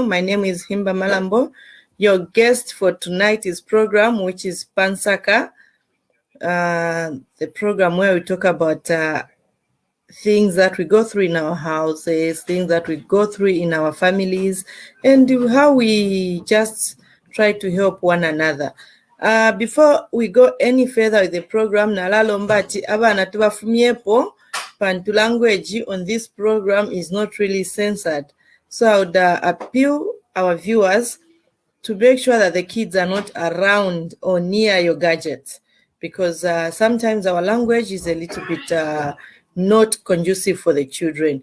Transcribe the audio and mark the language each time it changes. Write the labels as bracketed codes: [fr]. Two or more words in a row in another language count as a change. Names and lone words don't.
[en] My name is Himba Malambo. Your guest for tonight's program, which is Nsaka, the program where we talk about things that we go through in our houses, things that we go through in our families, and how we just try to help one another. Before we go any further with the program, [bem] nalalombati abana tubafumyepo. [en] Bantu language on this program is not really censored. So I would appeal our viewers to make sure that the kids are not around or near your gadgets, because sometimes our language is a little bit not conducive for the children.